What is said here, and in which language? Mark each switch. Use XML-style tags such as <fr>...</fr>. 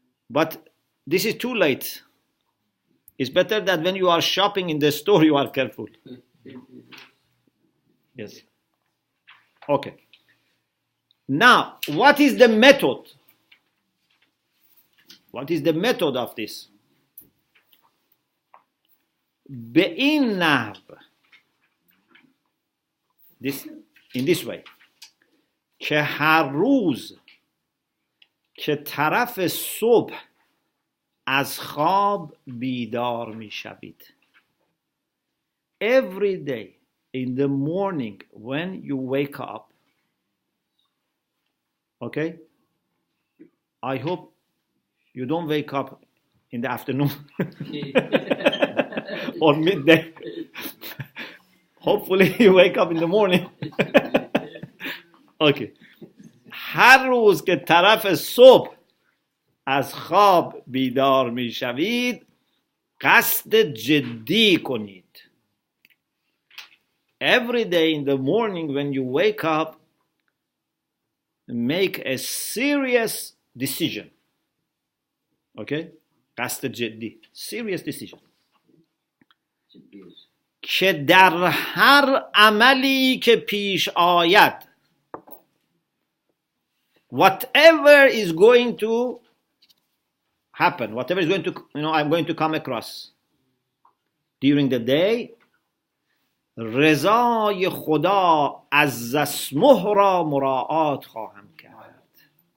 <en>But this is too late. It's better that when you are shopping in the store, you are careful. Yes. Okay. Now, what is the method? What is the method of this?</en> <fa>به این نحو،</fa> <en>in this way،</en> <fa>که هر روز که طرف صبح از خواب بیدار می شوید.</fa> <en>Every day in the morning when you wake up, okay? I hope you don't wake up in the afternoon or midday. Hopefully you wake up in the morning. Okay.</en> <fa>هر روز که طرف صبح از خواب بیدار می شوید، قصد جدی کنید.</fa> <en>Every day in the morning when you wake up, make a serious decision. Okay?</en> <fa>قصد جدی.</fa> <en>Serious decision.</en> <fa>که در هر عملی که پیش آید،</fa> <en>whatever is going to happen, whatever is going to, I'm going to come across during the day,</en> <fa>رضای خدا از اسمه را مراعات خواهم کرد.</fa>